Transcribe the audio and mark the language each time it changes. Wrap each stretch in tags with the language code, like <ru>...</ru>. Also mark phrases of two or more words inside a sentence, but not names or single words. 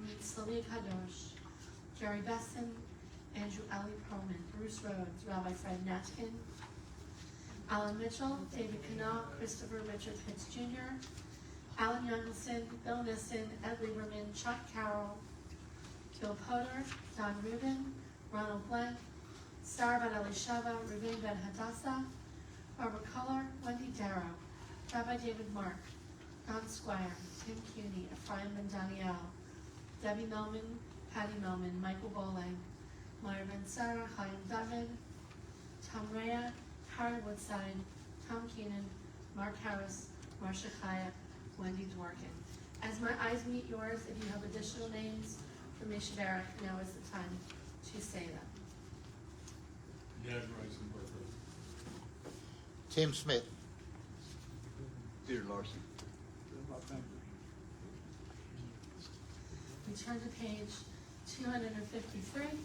<en>Sylvia Kadosh, Jerry Besson, Andrew Ali Perlman, Bruce Rhodes, Rabbi Fred Natkin, Alan Mitchell, David Canal, Christopher Richard Pitts Jr., Alan Youngleson, Bill Nissen, Ed Lieberman, Chuck Carroll, Bill Potter, Don Rubin, Ronald Blank, Sarah Ben Elisheva, Reuben Ben Hadassah, Barbara Culler, Wendy Darrow, Rabbi David Mark, Don Squire, Tim Cuny, Ephraim Ben Daniel, Debbie Melman, Patty Melman, Michael Bowling, Meyer Ben Sarah, Chaim David, Tom Rea, Harry Woodside, Tom Keenan, Mark Harris, Marcia Chaya, Wendy Dworkin. As my eyes meet yours, if you have additional names for Misha Barak, now is the time to say them. Gad Reisenberger. Tim Smith. Peter Larson. We turn to page 253.</en>